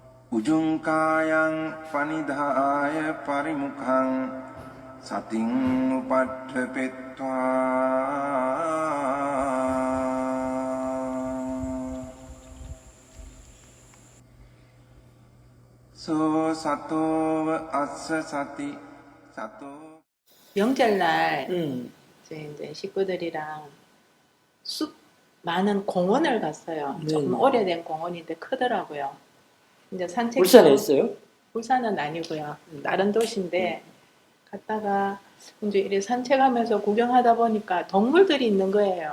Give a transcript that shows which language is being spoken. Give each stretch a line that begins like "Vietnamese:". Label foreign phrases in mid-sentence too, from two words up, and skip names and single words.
Pali: Ujungkayang panidhaya parimukhang sating upadhepetva so sato assa sati sato
Korean: 명절날 이제 식구들이랑 숲 많은 공원을 갔어요. 조금 오래된 공원인데 크더라고요. 이제 산책. 울산에 있어요? 울산은 아니고요. 다른 도시인데 갔다가 이제 이렇게 산책하면서 구경하다 보니까 동물들이 있는 거예요.